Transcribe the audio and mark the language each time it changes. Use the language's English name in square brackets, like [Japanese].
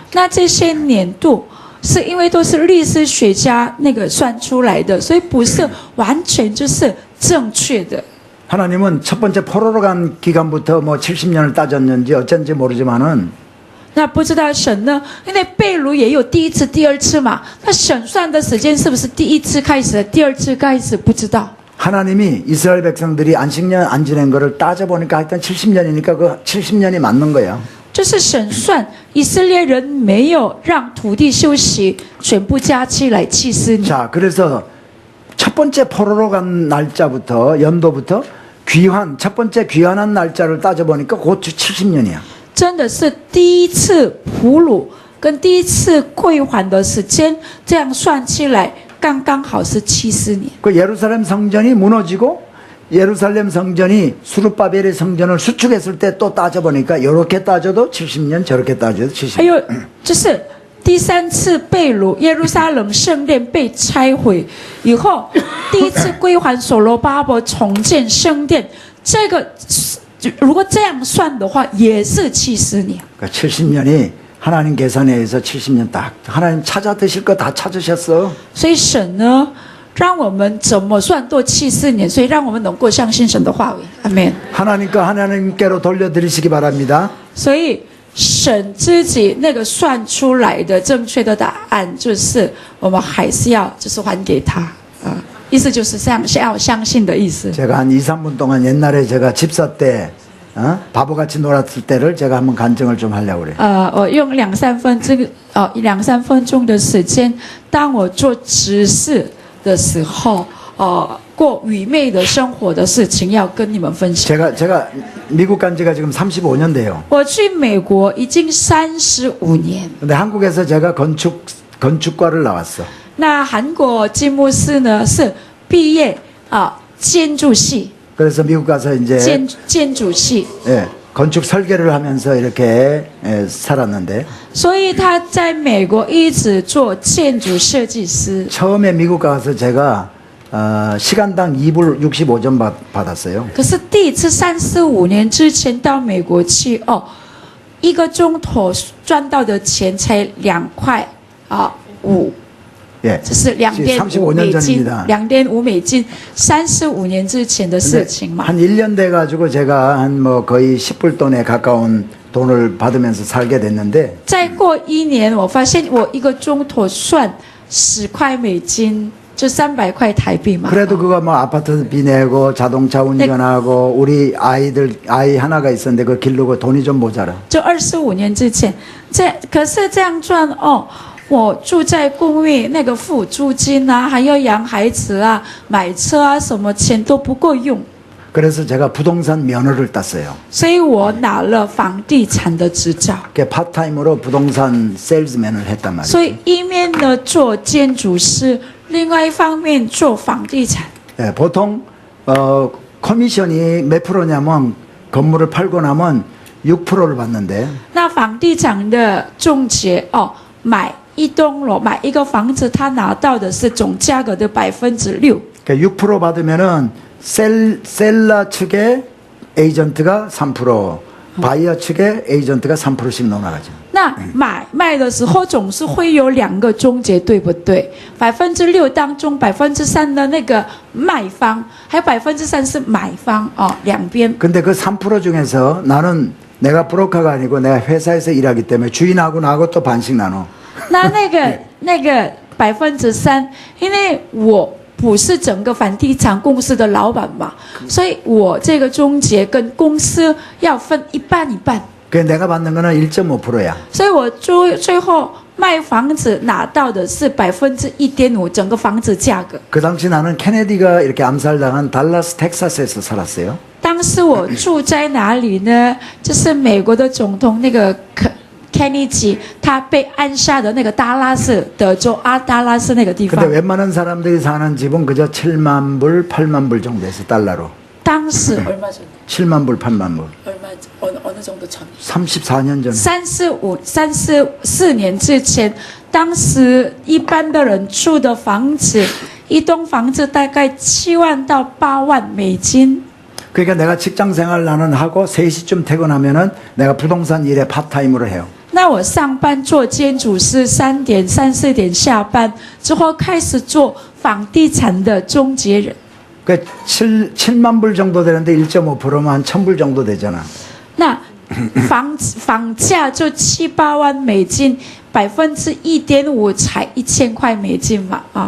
[Chinese] 那这些年度是因为都是历史学家那个算出来的，所以不是完全就是正确的。 [Korean] 하나님은 첫 번째 포로로 간 기간부터 뭐 70년을 따졌는지 어쩐지 모르지만은 [Chinese] 那不知道神呢？因为被掳也有第一次、第二次嘛。那神算的时间是不是第一次开始的，第二次开始？不知道。 [Korean] 하나님이 이스라엘 백성들이 안식년 안 지낸 거를 따져보니까 하여튼 70년이니까 그 70년이 맞는 거야. [Chinese] 就是神算以色列人没有让土地休息，全部加起来70年。 [Korean] 자, 그래서 첫 번째 포로로 간 날짜부터 연도부터 귀환 첫 번째 귀환한 날짜를 따져보니까 그것도 70년이야. [Chinese] 真的是第一次俘虏跟第一次归还的时间，这样算起来刚刚好是70年。 [Korean] 그 예루살렘 성전이 무너지고 예루살렘 성전이 수르바벨의 성전을 수축했을 때 또 따져보니까 이렇게 따져도 70년 저렇게 따져도 70년. [Chinese] 还有就是第三次被掳，耶路撒冷圣殿被拆毁以后，第一次归还所罗巴伯重建圣殿，这个如果这样算的话，也是70年。 [Korean] 그러니까 70년이 하나님 계산에 의해서 70년 딱 하나님 찾아 드실 거 다 찾으셨어. [Chinese] 所以神呢，让我们怎么算都70年，所以让我们能够相信神的话语。阿门。 [Korean] 하나님과 하나님께로 돌려드리시기 바랍니다. [Chinese] 所以神自己那个算出来的正确的答案，就是我们还是要就是还给他啊，意思就是这样，要相信的意思。 [Korean] 제가 한 2, 3분 동안 옛날에 제가 집사 때 바보같이 놀았을 때를 제가 한번 간증을 좀 하려고 그래요. [Chinese] 我用2、3分钟的时间，当我做执事的时候，过愚昧的生活的事情要跟你们分享。 [Korean] 제가 미국 간 지가 지금 35년 돼요. [Chinese] 我去美国已经35年， [Korean] 근데 한국에서 제가 건축과를 나왔어. [Chinese] 那韩国金牧师呢是毕业建筑系， [Korean] 그래서 미국 가서 이제 [Chinese] 建筑系， [Korean] 예, 건축 설계를 하면서 이렇게 살았는데 [Chinese] 所以他在美国一直做建筑设计师。 [Korean] 처음에 미국 가서 제가 시간당 2불 65전 받았어요. [Chinese] 可是第一次35年之前到美国去1个钟头赚到的钱才2块5。 [Korean] 예, [Chinese] 这是2.5美金，2.5美金，35年之前的事情嘛。 [Korean] 한 1년 돼 가지고 제가 한 뭐 거의 10불 돈에 가까운 돈을 받으면서 살게 됐는데 [Chinese] 再过1年，我发现我1个钟头算10块美金，就300块台币嘛。 [Korean] 그래도 그거 뭐 아파트비 내고 자동차 운전하고 우리 아이 하나가 있었는데 그 기르고 돈이 좀 모자라. [Chinese] 就25年之前，可是这样赚我住在公寓，那个付租金啊，还要养孩子啊，买车啊，什么钱都不够用。 [Korean] 그래서 제가 부동산 면허를 땄어요. [Chinese] 所以我拿了房地产的执照。 [Korean] 그 파트타임으로 부동산 세일즈맨을 했단 말이에요. [Chinese] 所以一面呢做建筑师，另外一方面做房地产。 [Korean] 예, 보통 커미션이 몇 프로냐면 건물을 팔고 나면 6%를 받는데 [Chinese] 那房地产的中介买一栋楼，买一个房子，他拿到的是总价格的6%。 [Korean] 그러니까 6% 받으면은 셀러 측에 에이전트가 3%, 바이어 측에 에이전트가 3%씩 넣어나가죠. [Chinese] 那卖的时候总是会有2个中介，对不对？6%当中3%的那个卖方，还有3%是买方两边。 [Korean] 근데 그 3% 중에서 나는 내가 브로커가 아니고 내가 회사에서 일하기 때문에 주인하고 나하고 또 반씩 나눠. [Chinese] 那个3%，因为我不是整个房地产公司的老板嘛，所以我这个中介跟公司要分一半一半。 [Korean] 그 내가 받는 거는 1.5%야. [Chinese] 所以我最后卖房子拿到的是1.5%整个房子价格。 [Korean] 그 당시 나는 케네디가 이렇게 암살당한 달라스 텍사스에서 살았어요. [Chinese] 当时我住在哪里呢？就是美国的总统那个Kennedy，他被暗杀的那个达拉斯，德州达拉斯那个地 [Korean] 근데 웬만한 사람들이 사는 집은 그저 7만 불, 8만 불 정도에서 달러로. [Chinese] 当时 [Korean] 얼마 전? 7만 불, 8만 불. 어느 정도 전? 34년 전. [Chinese] 34年之前，当时一般的人住的房子，一栋房子大概7万到8万美金。 [Korean] 그러니까 내가 직장 생활 나는 하고 3시쯤 퇴근하면은 내가 부동산 일에 파트타임으로 해요. [Chinese] 那我上班做建筑师，3点、4点下班之后开始做房地产的中介人。 [Korean] 그 7만 불 정도 되는데 1.5%면 한 1000불 정도 되잖아. [Chinese] 那房价就7、8万美金，1.5%才1000块美金嘛啊。